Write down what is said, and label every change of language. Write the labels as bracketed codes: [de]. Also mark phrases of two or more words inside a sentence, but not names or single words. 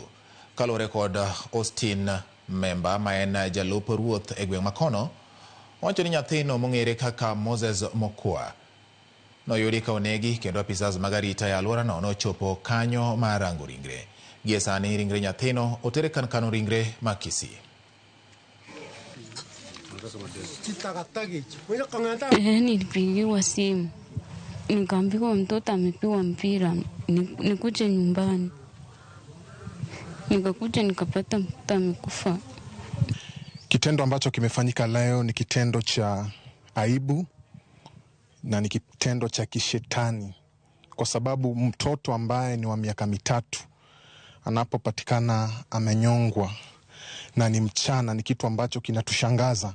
[luo] Kaluwore kod Austin Memba ma en jalup ruoth e gweng' makono, wacho ni nyathino mong'ere kaka Moses Mokua noyudi ka onegi kendo apisas mag arita e alworano nochopo kanyo mar rango ringre. Gie sani ringre nyathino otere kan kano ringre ma Kisii. [sw] Nilipigiwa simu nikaambiwa mtoto amepigwa mpira nikuje nyumbani. Nikakuja nikapata mtoto amekufa. Kitendo ambacho kimefanyika leo ni kitendo cha aibu na ni kitendo cha kishetani, kwa sababu mtoto ambaye ni wa miaka 3 anapopatikana amenyongwa na ni mchana ni kitu ambacho kinatushangaza.